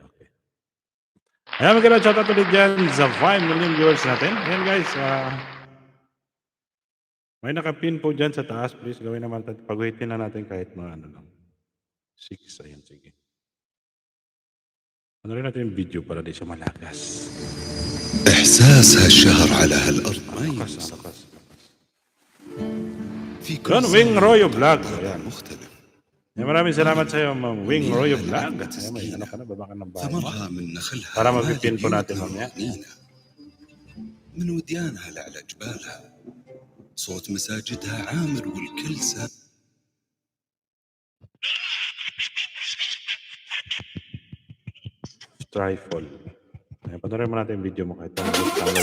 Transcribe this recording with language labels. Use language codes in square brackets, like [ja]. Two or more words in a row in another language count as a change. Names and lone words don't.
[tl] Ayan, magandang shoutout ulit dyan sa 5 million viewers natin. Ayan guys, may nakapin po dyan sa taas. Please gawin naman, pag-waitin na natin kahit mga ano lang. 6, ayan, sige. Ano rin natin yung video para di siya malagas. [ar] إحساس هالشهر على هالأرض ما ينوصف في كل [tl] Yan, Wing [ar] سنة [tl] Royo Vlog. Ayan. [ar] مختلف [tl] Ayan, maraming salamat sa iyo, Ma'am Wing Royo Vlog. Ayan, may ano ka na, baba ka ng bahay mo. [ar] ثمرها من نخلها [tl] Para [ar] مال [tl] mapipin po natin [ar] بيوتها [tl] mamaya. [ar] وحنينها من وديانها لعلى جبالها صوت مساجدها عامر والكل Trifle. [tl] Ayan, panorin mo natin yung video mo kahit tawag.